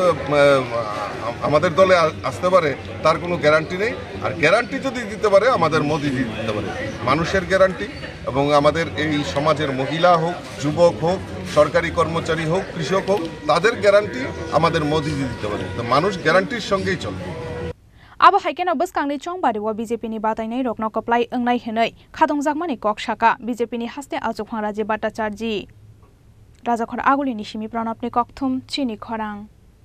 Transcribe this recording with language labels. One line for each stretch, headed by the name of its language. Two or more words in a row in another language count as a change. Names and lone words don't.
Bangla: আমাদের দলে আসতে পারে তার কোনো গ্যারান্টি নেই আর গ্যারান্টি যদি দিতে পারে আমাদের মোদিজি দিতে পারে মানুষের গ্যারান্টি এবং আমাদের এই সমাজের মহিলা হোক যুবক হোক সরকারি কর্মচারী হোক কৃষক হোক তাদের গ্যারান্টি আমাদের মোদিজি দিতে পারে তো মানুষ গ্যারান্টির সঙ্গেই চলবে
Kok Borok: आबो हाइकेनाव बसकांनि चंबारिवा बीजेपीनि बातायनाय रकनो कप्लाय ओंनाय हनै खादंजाकमानि ककसाका बीजेपीनि हास्ते आचुक फां राजीव भट्टाचार्य राजाखर आगुलिनि सिमी प्रणबनि कक्थुम चिनि खरां।